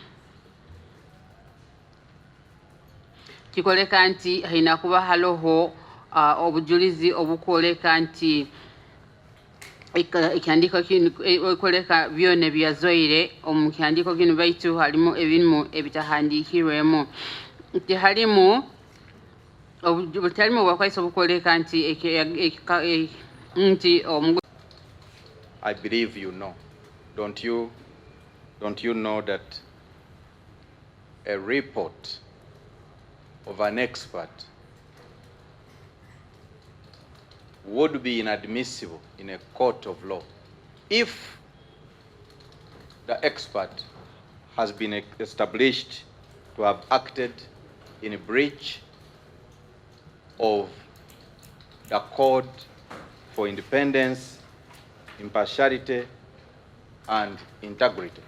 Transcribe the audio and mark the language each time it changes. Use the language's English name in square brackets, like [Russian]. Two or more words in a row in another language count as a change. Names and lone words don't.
[Nyoro] kikoleka nti haina kuba haloho obujulizi obukoleka nti ekihandiko kino ekoleka byona byazoire omu kihandiko kino baitu halimu ebirimu ebitahandikirwemu nti halimu obutalimu bwakwaisa obukoleka nti [English] I believe you know. Don't you know that a report of an expert would be inadmissible in a court of law if the expert has been established to have acted in a breach of the Code for Independence, Impartiality, and Integrity?